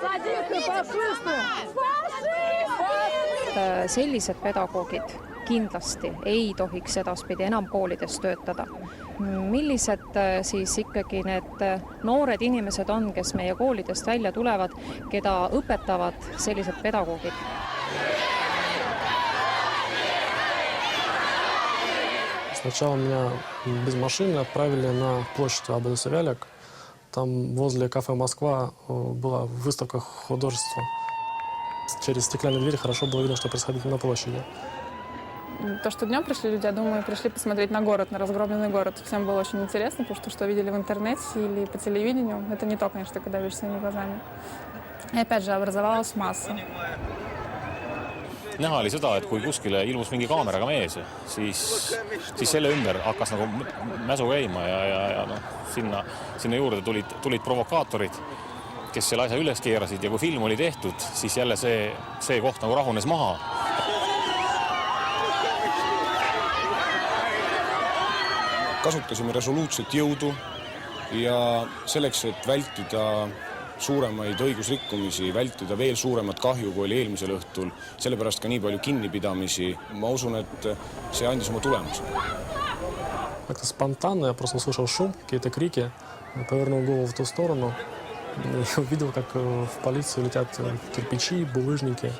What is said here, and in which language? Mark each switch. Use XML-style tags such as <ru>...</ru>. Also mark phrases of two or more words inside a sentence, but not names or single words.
<et>Sellised pedagoogid kindlasti ei tohiks edaspidi enam koolides töötada. Millised siis ikkagi need noored inimesed on, kes meie koolidest välja tulevad, keda õpetavad sellised pedagoogid?</et> <ru>Сначала меня без машины отправили на площадь АБД-Савелек. Там возле кафе «Москва» была выставка художества. Через стеклянные двери хорошо было видно, что происходит на площади. То, что днем пришли люди, я думаю, пришли посмотреть на город, на разгромленный город. Всем было очень интересно, потому что видели в интернете или по телевидению. Это не то, конечно, когда видишь своими глазами. И опять же образовалась масса.</ru> <et>Näha oli seda, et kui kuskile ilmus mingi kaameraga mees, siis selle ümber hakkas nagu mäsu käima ja sinna juurde tulid provokaatorid, kes selle asja üles keerasid ja kui film oli tehtud, siis jälle see koht nagu rahunes maha. Kasutasime resoluutset jõudu ja selleks, et vältida suuremaid õigusrikkumisi, vältida veel suuremat kahju, kui oli eelmisel õhtul, sellepärast ka nii palju kinnipidamisi. Ma usun, et see andis oma tulemuse.</et> <ru>Как-то спонтанно я просто услышал шум, какие-то крики, повернул голову в ту сторону и увидел, как в полицию летят кирпичи, булыжники.</ru>